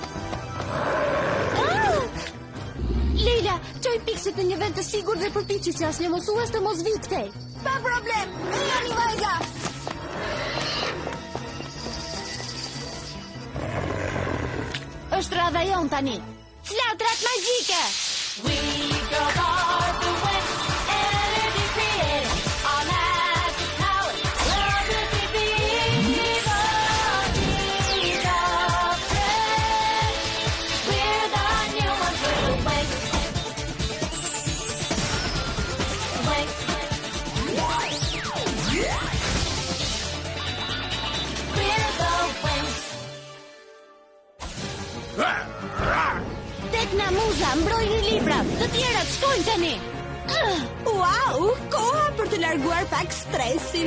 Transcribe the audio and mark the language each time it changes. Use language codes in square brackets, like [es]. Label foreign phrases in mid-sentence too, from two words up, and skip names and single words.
[sq] Leila, çoj pikset në një vend të sigurt dhe përpiqi që asnjë mosues të mos vijë këtej. Pa problem. Jani vajza. Është radha jon tani. Flatrat magjike. [en] We go far away, energy created, all magic power, love to be big, we're the new ones, we're awake, awake, we're the wings. [sq] Tekna Muza, mbrojni librat. Të tjerat shkojnë tani. Wow, koha për të larguar pak stresin.